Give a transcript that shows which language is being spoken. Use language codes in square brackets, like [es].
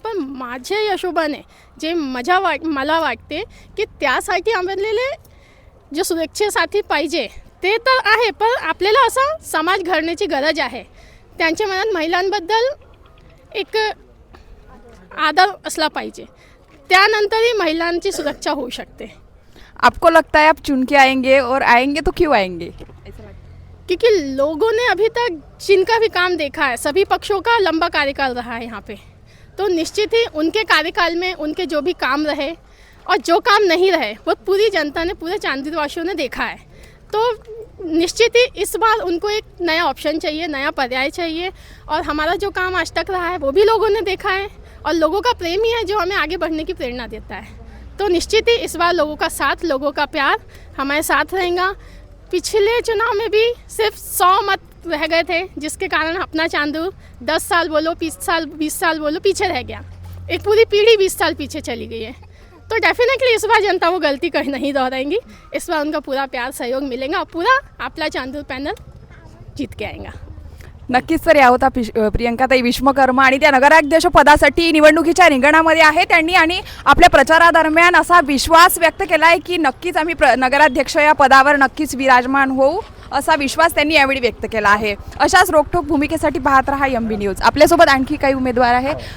[mr] पण माझ्या हिशोबाने जे मला वाटते की त्यासाठी आम्हाला जे सुरक्षेसाठी पाहिजे ते तर आहे, पण आपल्याला असा समाज घडण्याची गरज आहे. त्यांच्या मनात महिलांबद्दल एक आदर असला पाहिजे, त्यानंतरही महिलांची सुरक्षा होऊ शकते. [hi] आपको लगता है आप चुन के आएंगे और आएंगे तो क्यों आएंगे. क्योंकि लोगों ने अभी तक जिनका भी काम देखा है, सभी पक्षों का लंबा कार्यकाल रहा है यहाँ पे, तो निश्चित ही उनके कार्यकाल में उनके जो भी काम रहे और जो काम नहीं रहे वो पूरी जनता ने, पूरे चांदूरवासियों ने देखा है. तो निश्चित ही इस बार उनको एक नया ऑप्शन चाहिए, नया पर्याय चाहिए. और हमारा जो काम आज तक रहा है वो भी लोगों ने देखा है और लोगों का प्रेम ही है जो हमें आगे बढ़ने की प्रेरणा देता है. तो निश्चित ही इस बार लोगों का साथ, लोगों का प्यार हमारे साथ रहेगा. पिछले चुनाव में भी सिर्फ 100 मत रह गए थे, जिसके कारण अपना चांदूर 10 साल बोलो, 20 साल बोलो पीछे रह गया. एक पूरी पीढ़ी 20 साल पीछे चली गई है. तो डेफिनेटली इस बार जनता वो गलती कहीं नहीं दोहराएंगी. इस बार उनका पूरा प्यार, सहयोग मिलेगा और पूरा आपला चांदूर पॅनल जीत के आएगा. [mr] नक्कीच. तर या होता प्रियंकाताई विश्वकर्मा आणि त्या नगराध्यक्ष पदासाठी निवडणुकीच्या रिंगणामध्ये आहे त्यांनी, आणि आपल्या प्रचारादरम्यान असा विश्वास व्यक्त केला आहे की नक्कीच आम्ही नगराध्यक्ष या पदावर नक्कीच विराजमान होऊ, असा विश्वास त्यांनी यावेळी व्यक्त केला आहे. अशाच रोखठोक भूमिकेसाठी पाहत रहा MB न्यूज. आपल्यासोबत आणखी काही उमेदवार आहे.